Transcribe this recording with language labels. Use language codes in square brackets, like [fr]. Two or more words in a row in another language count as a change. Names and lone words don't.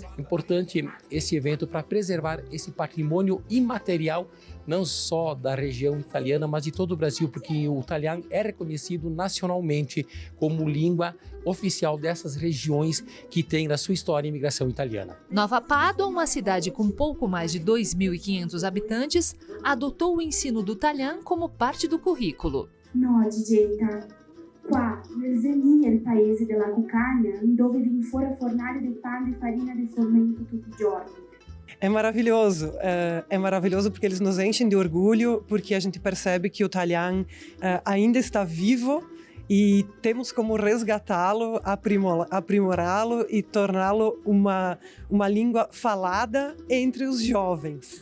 [pt] Importante esse evento para preservar esse patrimônio imaterial, não só da região italiana, mas de todo o Brasil, porque o italiano é reconhecido nacionalmente como língua oficial dessas regiões que têm na sua história a imigração italiana. Nova Pádua, uma cidade com pouco mais de 2.500 habitantes, adotou o ensino do italiano como parte do currículo. [it] No, Gigetta. Qua, nel Zelì, il paese della cucagna, dove viene fuori a fornare del pane e farina di frumento tutti i giorni. [pt] É maravilhoso porque eles nos enchem de orgulho, porque a gente percebe que o italiano ainda está vivo e temos como resgatá-lo, aprimorá-lo e torná-lo uma língua falada entre os jovens.